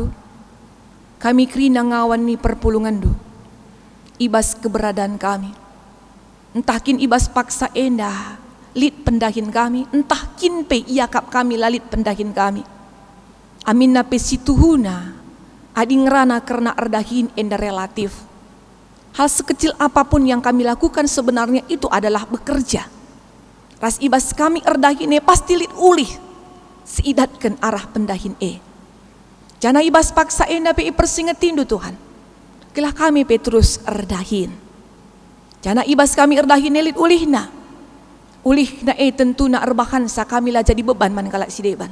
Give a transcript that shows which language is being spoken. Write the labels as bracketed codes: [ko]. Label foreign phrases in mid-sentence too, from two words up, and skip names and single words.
[btx] Kami Krina ngawan ni perpulungan du. Ibas keberadaan kami. Entahkin ibas paksa enda. Lit pendahin kami, entah kinpe iakap kami lalit pendahin kami. Amin nape situhuna, adi ngerana karena erdahin enda relatif. [id] Hal sekecil apapun yang kami lakukan sebenarnya itu adalah bekerja. [btx] Ras ibas kami erdahin pasti lit ulih, seidatkan arah pendahin Jana ibas paksa enda pe persingetindu Tuhan. Kelah kami pe terus erdahin. Jana ibas kami erdahin lit ulihna. Ulih na tentu na erbahan sa kami lah jadi beban man kalak si deban.